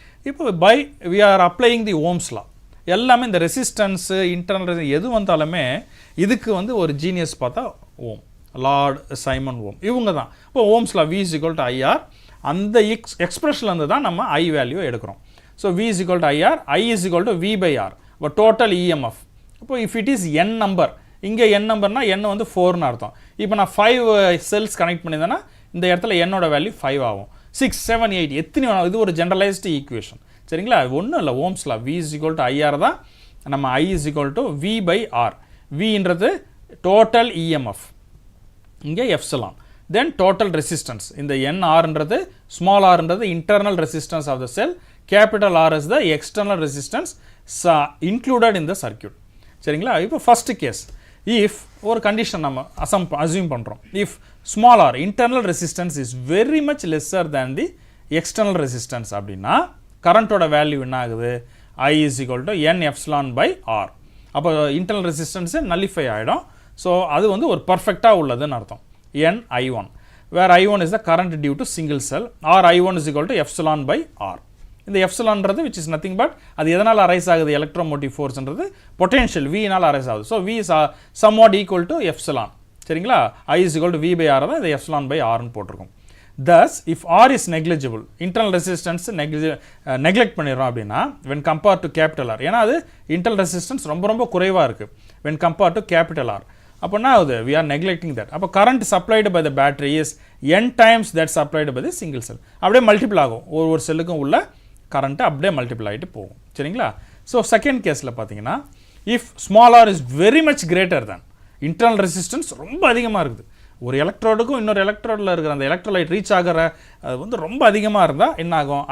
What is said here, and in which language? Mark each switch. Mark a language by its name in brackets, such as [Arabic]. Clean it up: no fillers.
[Tamil] இப்போ [English] We are applying the Ohm's law. [Tamil] எல்லாமே இந்த ரெசிஸ்டன்ஸு இன்டர்னல் எது வந்தாலுமே இதுக்கு வந்து ஒரு ஜீனியஸ் பார்த்தா ஓம், லார்ட் சைமன் ஓம், இவங்க தான். இப்போ ஓம்ஸ் லா V = IR, அந்த எக்ஸ்பிரஷன்லேருந்து தான் நம்ம I வேல்யூ எடுக்கிறோம். So V = IR, I = V/R, இப்போ டோட்டல் EMF. இப்போ [English] if it is n number, [Tamil] இங்கே n நம்பர்னா n வந்து 4ன்னு அர்த்தம். இப்போ நான் 5 செல்ஸ் கனெக்ட் பண்ணியிருந்தேன்னா இந்த இடத்துல என்னோட வேல்யூ 5 ஆகும். 6, 7, 8 எத்தனை வேணும், இது ஒரு ஜென்ரலைஸ்டு ஈக்குவேஷன். சரிங்களா? ஒன்றும் இல்லை, ஓம்ஸ் லா V = IR தான், நம்ம I = V/R. Vன்றது டோட்டல் EMF, இங்கே எப்சிலான். [English] then total resistance, [Tamil] இந்த NRன்றது small ஆர்ன்றது [English] Internal resistance of the cell, capital R is the external resistance included in the circuit. சரிங்களா? [Tamil] இப்போ ஃபர்ஸ்ட் கேஸ், இஃப் ஒரு கண்டிஷன் நம்ம assume பண்ணுறோம், [English] if small R internal resistance is very much lesser than the external resistance [Tamil] அப்படின்னா கரண்ட்டோட value என்ன ஆகுது? I = N∈R. அப்போ internal resistance nullify ஆகிடும். ஸோ அது வந்து ஒரு பர்ஃபெக்டாக உள்ளதுன்னு அர்த்தம். [English] NI1, where I1 is the current due to single cell, or I1 = ε/R. [Tamil] இந்த எப்சிலான்றது [English] which is nothing but [Tamil] அது எதனால் அரைஸ் ஆகுது? எலக்ட்ரோமோட்டிவ் ஃபோர்ஸ்ன்றது பொட்டென்ஷியல் V-னால் அரைஸ் ஆகுது. [English] So V is somewhat equal to epsilon. [Tamil] சரிங்களா? I = V/R தான் இந்த எப்சிலான்/Rன்னு போட்டிருக்கோம். [English] Thus, if R is negligible, internal resistance [Tamil] neglect பண்ணிடுறோம் அப்படின்னா [English] when compared to capital R, [Tamil] ஏன்னா அது internal resistance ரொம்ப குறைவாக இருக்குது [English] when compared to capital R. [Tamil] அப்போ என்ன ஆகுது? [English] we are neglecting that. அப்போ current supplied by the battery is n times that supplied by the single cell. [Tamil] அப்படியே மல்டிபிள் ஆகும், ஒரு செல்லுக்கும் உள்ள கரண்ட்டு அப்படியே மல்டிபிள் ஆகிட்டு போகும். சரிங்களா? ஸோ செகண்ட் கேஸில் பார்த்தீங்கன்னா [English] if small R is very much greater than, [Tamil] internal resistance ரொம்ப அதிகமாக இருக்குது, ஒரு எலக்ட்ரோடுக்கும் இன்னொரு எலக்ட்ரோடில் இருக்கிற அந்த எலக்ட்ரோலைட் ரீச் ஆகிற அது வந்து ரொம்ப அதிகமாக இருந்தால் என்ன ஆகும்?